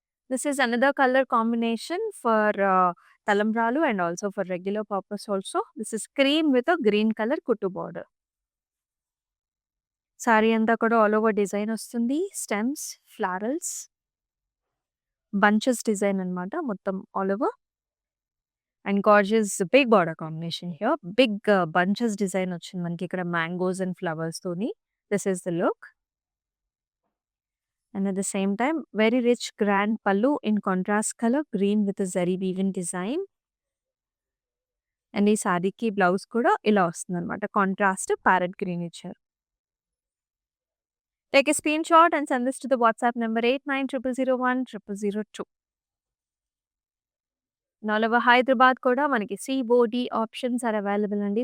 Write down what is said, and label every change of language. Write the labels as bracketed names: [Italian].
[English] This is another color combination for talambralu and also for regular purpose also. This is cream with a green color kuttu border. [Telugu] Sorry అంతా కూడా all over design వస్తుంది. Stems, florals, bunches design అన్నమాట మొత్తం all over. [English] And gorgeous big border combination here. Big bunches design [Telugu] వచ్చింది మనకి ఇక్కడ [English] Mangoes and flowers తోని. This is the look. And at the same time, very rich grand pallu in contrast color, green with a zari weaving design. [Telugu] And ఈ సారీకి blouse కూడా ఇలా వస్తుందన్నమాట. Contrast parrot green ఇచ్చారు. [English] Take a screenshot and send this to the WhatsApp number 8900010002. All over Hyderabad [Telugu] కూడా మనకి [English] COD options are available అండి.